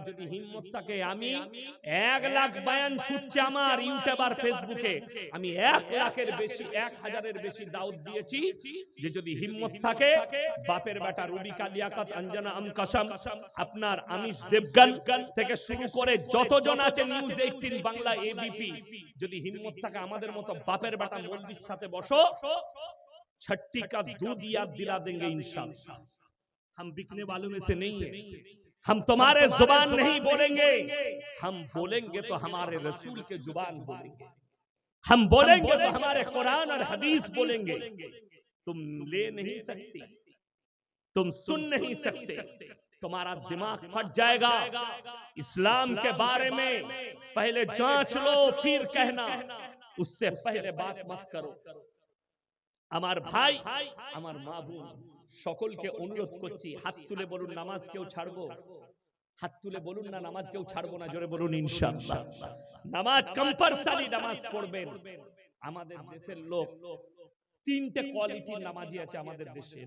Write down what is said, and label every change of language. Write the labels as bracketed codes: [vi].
[bn] যদি হিম্মত থাকে, আমি 1 লাখ বয়ান ছুটছে আমার ইউটিউব আর ফেসবুকে, আমি 1 লাখের বেশি, 1000-এর বেশি দাওয়াত দিয়েছি যে যদি হিম্মত থাকে বাপের বেটা রুবিকা লিয়াকত, অঞ্জনা আম কসম, আপনার আমিষ দেবগন থেকে শুরু করে যতজন আছে নিউজ 18 বাংলা, এবিপি, যদি হিম্মত থাকে আমাদের মতো বাপের বেটা মৌলবীর সাথে বসো, [hi] छट्टी का दूध याद दिला देंगे इंशाअल्लाह। हम बिकने वालों में से नहीं है, हम तुम्हारे जुबान नहीं बोलेंगे, हम बोलेंगे तो हमारे रसूल के जुबान बोलेंगे, हम बोलेंगे तो हमारे कुरान और हदीस बोलेंगे। तुम ले नहीं सकती, तुम सुन नहीं सकते, तुम्हारा दिमाग फट जाएगा। इस्लाम के बारे में पहले जांच लो फिर कहना, उससे पहले बात मत करो। [bn] আমার ভাই, আমার মা বোন, সকলকে অনুরোধ করছি, হাত তুলে বলুন নামাজ কেউ ছাড়বো? হাত তুলে বলুন না নামাজ কেউ ছাড়বো না, জোরে বলুন ইনশাআল্লাহ। নামাজ কম্পালসারি নামাজ পড়বেন। আমাদের দেশের লোক 3টে কোয়ালিটির নামাজি আছে আমাদের দেশে।